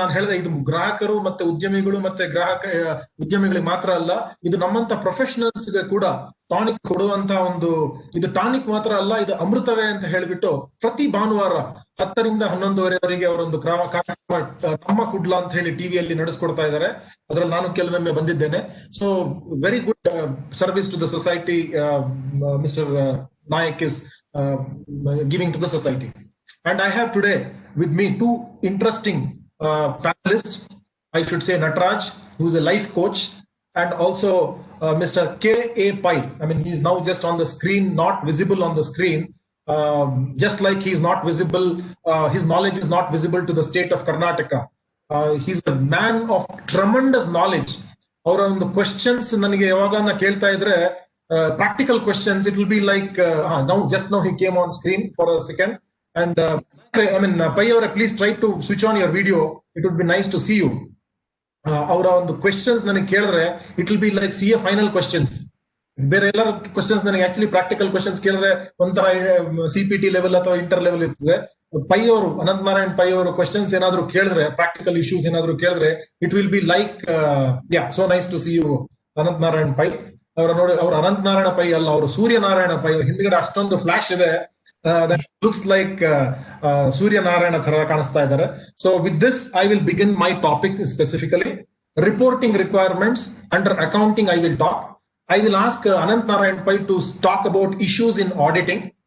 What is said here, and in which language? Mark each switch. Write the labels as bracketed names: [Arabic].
[Kannada] ನಾನು ಹೇಳಿದೆ ಇದು ಗ್ರಾಹಕರು ಮತ್ತೆ ಉದ್ಯಮಿಗಳು ಮತ್ತೆ ಉದ್ಯಮಿಗಳಿಗೆ ಮಾತ್ರ ಅಲ್ಲ, ಇದು ನಮ್ಮಂತ ಪ್ರೊಫೆಷನಲ್ಸ್ ಗೆ ಕೂಡ ಟಾನಿಕ್ ಕೊಡುವಂತ ಒಂದು, ಇದು ಟಾನಿಕ್ ಮಾತ್ರ ಅಲ್ಲ, ಇದು ಅಮೃತವೇ ಅಂತ ಹೇಳ್ಬಿಟ್ಟು ಪ್ರತಿ ಭಾನುವಾರ 10 ರಿಂದ 11:30ವರೆಗೆ ಅವರೊಂದು ಕಾರ್ಯಕ್ರಮ ನಮ್ಮ ಕುಡ್ಲ ಅಂತ ಹೇಳಿ ಟಿವಿಯಲ್ಲಿ ನಡೆಸ್ಕೊಡ್ತಾ ಇದ್ದಾರೆ. ಅದ್ರಲ್ಲಿ ನಾನು ಕೆಲವೊಮ್ಮೆ ಬಂದಿದ್ದೇನೆ. [English] So very good service to the society mister Nayak is giving to the society. And I have today with me 2 interesting panelists. I should say Nataraj, who is a life coach, and also Mr. K.A. Pai. I mean, he is now just on the screen, not visible on the screen. Just like he is not visible, his knowledge is not visible to the state of Karnataka. He's a man of tremendous knowledge. Our on the questions [Kannada] nanige yavagana kelta idre [English] practical questions, it will be like now he came on screen for a second. And I mean, Pai, please try to switch on your video. It would be nice to see you. Our on the questions [Kannada] ನನಗೆ ಕೇಳಿದ್ರೆ [English] it will be like CA final questions. [Kannada] ಬೇರೆ ಎಲ್ಲ questions ನನಗೆ actually practical questions ಕೇಳಿದ್ರೆ ಒಂಥರ CPT level ಅಥವಾ inter level ಇರ್ತದೆ. Pi ಅವರು ಅನಂತ್ ನಾರಾಯಣ್ ಪೈ ಅವರು ಕ್ವೆಶ್ಚನ್ಸ್ ಏನಾದ್ರು ಕೇಳಿದ್ರೆ, ಪ್ರಾಕ್ಟಿಕಲ್ ಇಶ್ಯೂಸ್ ಏನಾದ್ರು ಕೇಳಿದ್ರೆ, [English] it will be like so nice to see you [Kannada] Ananth Narayan pi. ಅವರ ನೋಡಿ, ಅವ್ರು ಅನಂತ್ ನಾರಾಯಣ ಪೈ ಅಲ್ಲ, ಅವರು ಸೂರ್ಯನಾರಾಯಣ ಪೈ. ಅವ್ರ ಹಿಂದ್ಗಡೆ ಅಷ್ಟೊಂದು ಫ್ಲಾಶ್ ಇದೆ. [English] That looks like Surya Narayana [Kannada] thara ಕಾಣಿಸ್ತಾ ಇದ್ದಾರೆ. [English] So with this I will begin my topic specifically. Reporting requirements under accounting I will talk. I will ask Anant Narayan Pai to talk about issues in auditing.